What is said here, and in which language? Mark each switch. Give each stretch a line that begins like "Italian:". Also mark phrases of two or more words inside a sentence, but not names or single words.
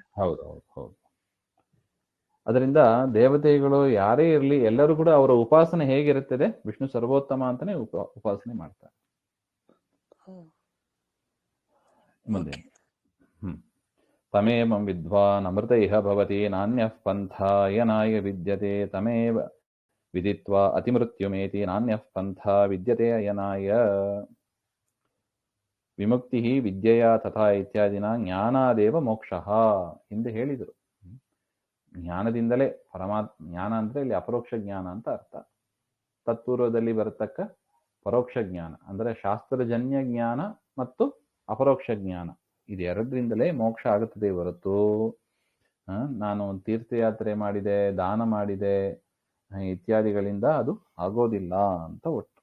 Kannada: ಹೌದು. ಅದರಿಂದ ದೇವತೆಗಳು ಯಾರೇ ಇರಲಿ ಎಲ್ಲರೂ ಕೂಡ ಅವರ ಉಪಾಸನೆ ಹೇಗಿರುತ್ತದೆ? ವಿಷ್ಣು ಸರ್ವೋತ್ತಮ ಅಂತಾನೆ ಉಪಾಸನೆ ಮಾಡ್ತಾರೆ.
Sanskrit: ಮುಂದೆ ತಮೇವಂ ವಿದ್ವಾನ್ ಅಮೃತ ಇಹ ಭವತಿ ನಾನ್ಯಃ ಪಂಥಾ ಯನಾಯ ವಿದ್ಯತೆ ತಮೇವ ವಿದಿತ್ವಾ ಅತಿಮೃತ್ಯುಮೇತಿ ನಾನ್ಯಃ ಪಂಥಾ ವಿದ್ಯತೆ ಅಯನಾಯ. ವಿಮುಕ್ತಿ ವಿದ್ಯೆಯ ತಥಾ ಇತ್ಯಾದಿನ ಜ್ಞಾನಾದೇವ ಮೋಕ್ಷಃ
Kannada: ಹಿಂದೆ ಹೇಳಿದರು. ಜ್ಞಾನದಿಂದಲೇ ಜ್ಞಾನ ಅಂದ್ರೆ ಇಲ್ಲಿ ಅಪರೋಕ್ಷ ಜ್ಞಾನ ಅಂತ ಅರ್ಥ. ತತ್ಪೂರ್ವದಲ್ಲಿ ಬರತಕ್ಕ ಪರೋಕ್ಷ ಜ್ಞಾನ ಅಂದ್ರೆ ಶಾಸ್ತ್ರಜನ್ಯ ಜ್ಞಾನ ಮತ್ತು ಅಪರೋಕ್ಷ ಜ್ಞಾನ, ಇದೆರಡರಿಂದಲೇ ಮೋಕ್ಷ ಆಗುತ್ತದೆ ಹೊರತು ನಾನು ತೀರ್ಥಯಾತ್ರೆ ಮಾಡಿದೆ, ದಾನ ಮಾಡಿದೆ ಇತ್ಯಾದಿಗಳಿಂದ ಅದು ಆಗೋದಿಲ್ಲ ಅಂತ ಒಟ್ಟು.